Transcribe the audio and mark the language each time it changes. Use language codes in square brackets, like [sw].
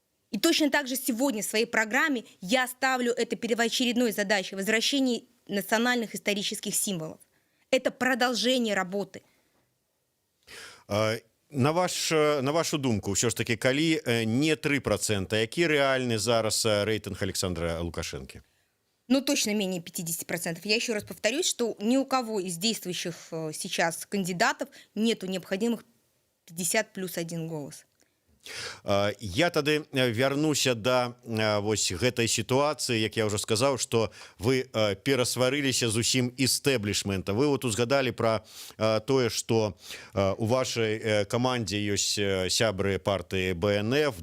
[ru] И точно так же сегодня в своей программе я ставлю это первоочередной задачей — возвращение национальных исторических символов. Это продолжение работы. [be] На вашу думку, все ж таки, калі не 3%, які рэальны зараз рейтинг Александра Лукашенко? [ru] Ну, точно менее 50%. Я еще раз повторюсь, что ни у кого из действующих сейчас кандидатов нету необходимых 50 плюс 1 голос. [be] Я тады вярнуся да вось гэтай сітуацыі, як я ўжо сказаў, што вы перасварыліся з усім істэблішментам. Вы вот узгадалі пра тое, што у вашай камандзе ёсць сябры партыі БНФ.